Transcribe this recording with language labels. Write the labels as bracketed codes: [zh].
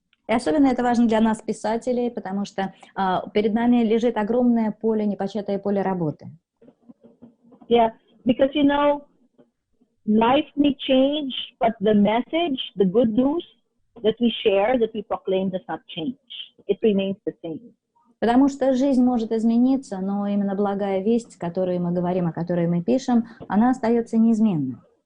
[ru] Особенно это важно для нас, писателей, потому что перед нами лежит огромное поле, непочатое поле работы. [en] Yeah, because you know, life may change, but the message, the good news that we share, that we proclaim, does not change. It remains the same. [ru] Потому что жизнь может измениться, но именно благая весть, о которой мы говорим, о которой мы пишем, она остается неизменной.